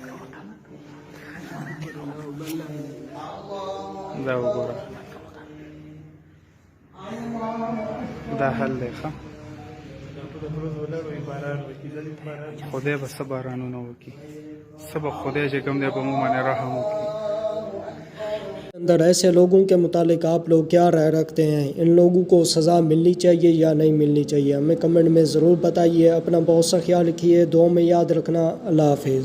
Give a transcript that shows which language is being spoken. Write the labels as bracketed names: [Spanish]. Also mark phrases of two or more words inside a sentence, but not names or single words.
[Pashto] دا وګوره، دا حل دی. ښه خدای به څه بارانونه وکړي، څه به خدای چې کوم دی په موږ باندې رحم وکړي. [Urdu] اندر ایسے لوگوں کے متعلق آپ لوگ کیا رائے رکھتے ہیں؟ ان لوگوں کو سزا ملنی چاہیے یا نہیں ملنی چاہیے؟ ہمیں کمنٹ میں ضرور بتائیے۔ اپنا بہت سا خیال رکھیے، دعاؤں میں یاد رکھنا۔ اللہ حافظ۔